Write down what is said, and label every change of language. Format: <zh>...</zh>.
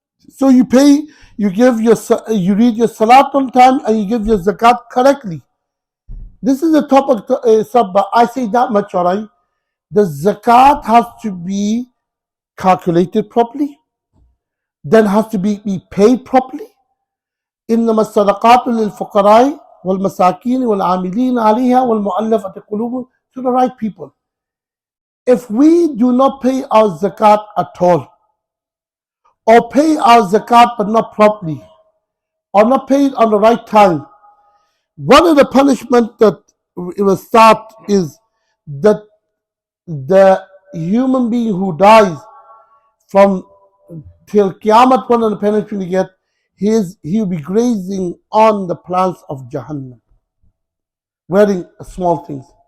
<en>So you pay, you read your salat on time and you give your zakat correctly. This is the topic, but I say that much, alright. The zakat has to be calculated properly, then has to be paid properly.</en> <ar>إنما الصدقات للفقراء والمساكين والعاملين عليها والمؤلفة قلوبهم,</ar> <en>to the right people. If we do not pay our zakat at all, or pay our zakat but not properly, or not pay it on the right time, one of the punishments that it will start is that the human being who dies from till Qiyamah, one of the punishments you get, he will be grazing on the plants of Jahannam, wearing small things.</en>